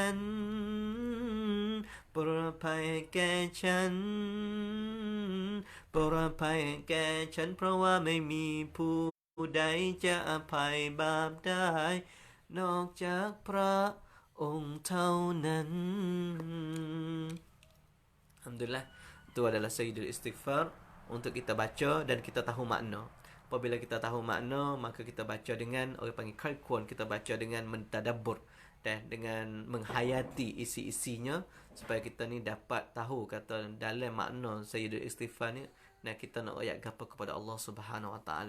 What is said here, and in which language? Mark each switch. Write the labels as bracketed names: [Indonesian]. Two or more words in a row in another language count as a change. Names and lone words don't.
[Thai] นโปรดอภัยให้แก่ฉันโปรดอภัยให้แก่ฉันเพราะว่าไม่มีผู้ใดจะอภัยบาปได้นอกจากพระองค์เท่านั้น [Malay] Alhamdulillah, itu adalah Sayyidul Istighfar untuk kita baca dan kita tahu makna. Apabila kita tahu makna, maka kita baca dengan, orang panggil kalkuan, kita baca dengan mentadabbur dan dengan menghayati isi-isinya supaya kita ni dapat tahu kata dalam makna Sayyidul Istighfar ni, nah kita nak ayat apa kepada Allah Subhanahu Wa Taala.